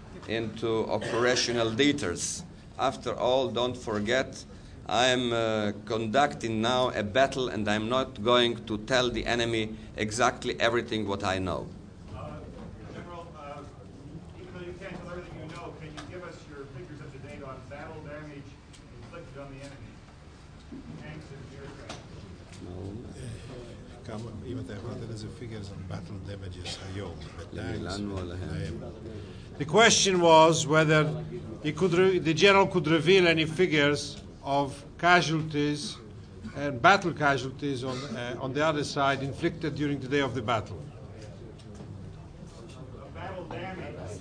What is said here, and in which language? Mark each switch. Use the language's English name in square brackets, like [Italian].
[English] into operational details. After all, don't forget, I am conducting now a battle, and I'm not going to tell the enemy exactly everything what I know. General, even though you can't tell everything you know, can you give us your figures up to date on battle damage inflicted on the enemy? Tanks and aircraft. [Hebrew] אם אתה יכול לתת איזה [English] figures on battle damages [Hebrew] היום, בטנקס. [English] The question was whether the general could reveal any figures of casualties and battle casualties on the other side inflicted during the day of the battle. Battle damage.